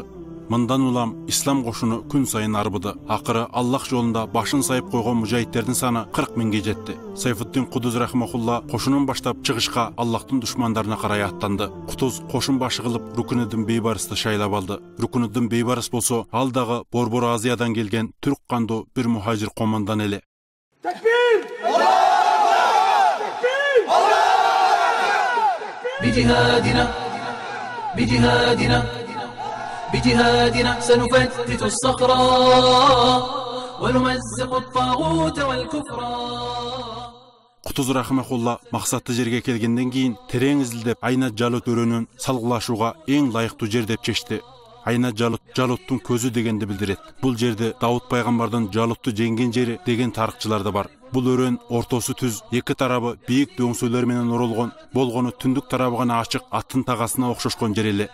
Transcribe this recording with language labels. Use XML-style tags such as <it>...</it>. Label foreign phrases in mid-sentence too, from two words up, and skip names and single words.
<ky>Мындан улам ислам кошуну күн сайын арбыды. Акыры Аллах жолунда башын сайып койгон мужахидтердин саны 40 миңге жетти. Сайфуддин Кудуз рахмахулла кошунун баштап чыгышка Аллахтын душмандарына карай аттанды. Кутуз кошун башы кылып Рукунуддин Бейбарысты шайлап алды. Рукунуддин Бейбарыс болсо ал дагы Борбор Азиядан келген түрк кандуу бир мухажир командан эле. Такбир!</ky> <ar>Бижихадина بجهادنا سنفتت الصخرة ونمزق الطاغوت والكفر.</ar> <ky>Кутуз рахмахулла максатты жерге келгенден кийин терең изилдеп Айнат Жалут өрөнүн салгылашууга эң лайыктуу жер деп чечти. Айнат Жалут Жалуттун көзү дегенди билдирет. Бул жерде Давут пайгамбардын Жалутту жеңген жери деген тарыхчылар да бар. Бул өрөн ортосу түз, эки тарабы бийик дөңсөлөр менен оролгон, болгону түндүк тарабы гана ачык аттын тагасына окшошкон жер эле.</ky>